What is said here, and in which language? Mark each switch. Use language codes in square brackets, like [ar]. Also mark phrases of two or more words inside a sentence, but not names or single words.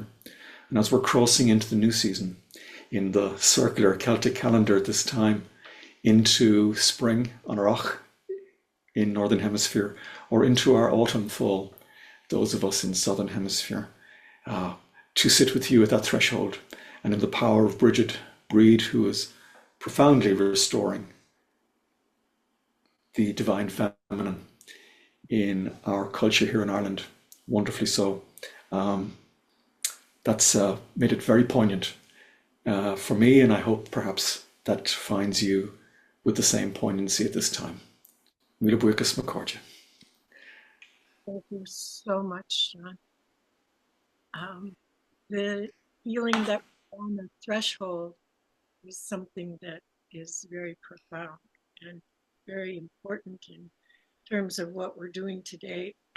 [en] And as we're crossing into the new season in the circular Celtic calendar this time, into spring on Arach in Northern Hemisphere, or into our autumn fall, those of us in Southern Hemisphere, to sit with you at that threshold and in the power of Bridget Breed, who is profoundly restoring the divine feminine in our culture here in Ireland, wonderfully so. That's made it very poignant for me, and I hope perhaps that finds you with the same poignancy at this time. [ga] Míle buíochas Macórdia. [en] Thank you so much, Sean. The feeling that we're on the threshold is something that is very profound and very important in terms of what we're doing today.